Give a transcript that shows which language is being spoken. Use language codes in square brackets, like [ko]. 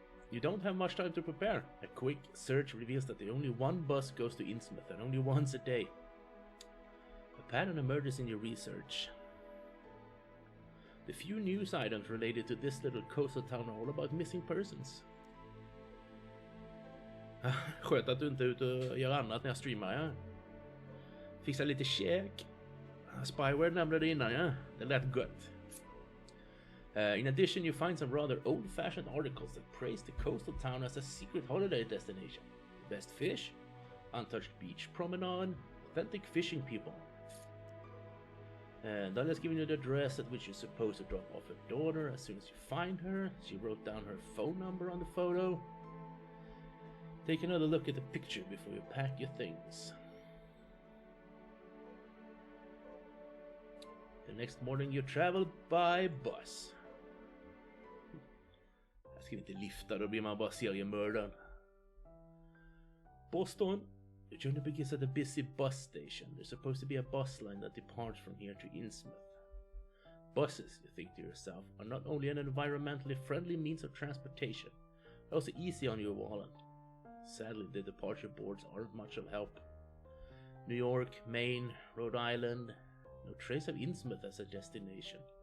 [en] You don't have much time to prepare. A quick search reveals that only one bus goes to Innsmouth and only once a day. A pattern emerges in your research. The few news items related to this little coastal town are all about missing persons. [sv] Skönt att du inte är ute och gör annat när jag streamar, ja. Fixa lite käk. Spyware nämnde det innan, ja. Det lät gott. [en] In addition, you find some rather old-fashioned articles that praise the coastal town as a secret holiday destination. The best fish, untouched beach promenade, authentic fishing people. Dahlia's giving you the address at which you're supposed to drop off her daughter as soon as you find her. She wrote down her phone number on the photo. Take another look at the picture before you pack your things. The next morning you travel by bus. [sv] Jag ska inte lifta, då blir man bara seriemördaren. [en] Boston. The journey begins at a busy bus station. There's supposed to be a bus line that departs from here to Innsmouth. Buses, you think to yourself, are not only an environmentally friendly means of transportation, but also easy on your wallet. Sadly, the departure boards aren't much of help. New York, Maine, Rhode Island, no trace of Innsmouth as a destination.